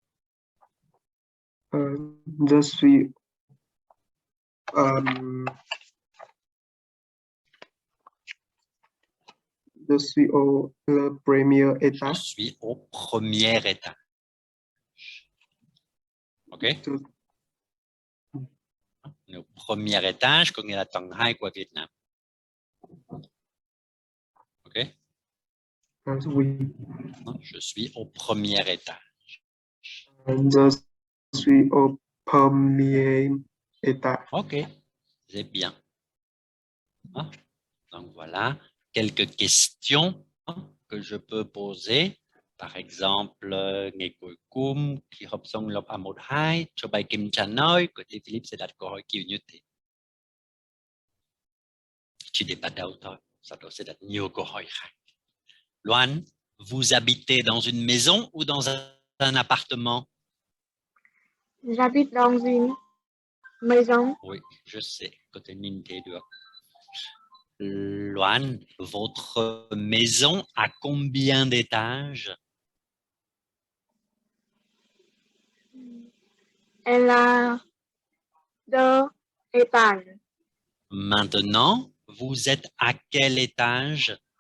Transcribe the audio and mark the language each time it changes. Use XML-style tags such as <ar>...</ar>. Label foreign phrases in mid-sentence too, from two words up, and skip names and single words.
<fr>Je suis au le premier Je étage. suis au premier étage. OK? On est au premier étage,</fr> <vi>có nghĩa là tầng 2 của Việt Nam.</vi> <fr>OK? Oui. Je suis au premier étage. Je suis au premier étage. OK, c'est bien. Ah, donc voilà quelques questions que je peux poser. Par exemple,</fr> <vi>ngày cuối cùng khi học xong lớp A1-2 cho bài kiểm tra nói, cô thầy Philip sẽ đặt câu hỏi kiểu như thế. Chỉ để bắt đầu thôi, sau đó sẽ đặt nhiều câu hỏi khác. Loan,</vi> <fr>vous habitez dans une maison ou dans un appartement? J'habite dans une maison. Oui, je sais, côté</fr> <vi>nhìn thấy được.</vi> <fr>Loan, votre maison a combien d'étages? Elle a 2 étages. Maintenant, vous êtes à quel étage?</fr>